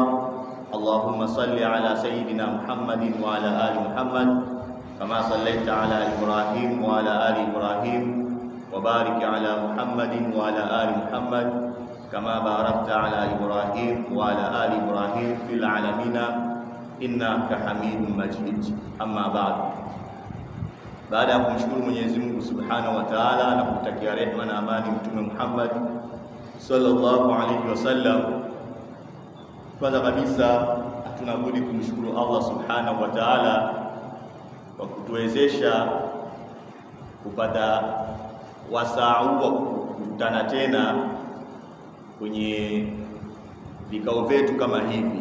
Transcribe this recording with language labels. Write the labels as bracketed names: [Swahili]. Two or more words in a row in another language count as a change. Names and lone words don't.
[Arabic] اللهم صل على سيدنا محمد وعلى آل محمد كما صليت على إبراهيم وعلى آل إبراهيم وبارك على محمد وعلى آل محمد كما باركت على إبراهيم وعلى آل إبراهيم في العالمين إنك حميد مجيد. أما بعد. [Swahili] Baada ya kumshukuru Mwenyezi Mungu [Arabic] سبحانه وتعالى [Swahili] na kumtakia rehema na amani Mtume Muhammad [Arabic] صلى الله عليه وسلم, [Swahili] kwanza kabisa hatuna budi kumshukuru [Arabic] الله سبحانه وتعالى [Swahili] kwa kutuwezesha kupata wasaa wa kukutana tena kwenye vikao vyetu kama hivi.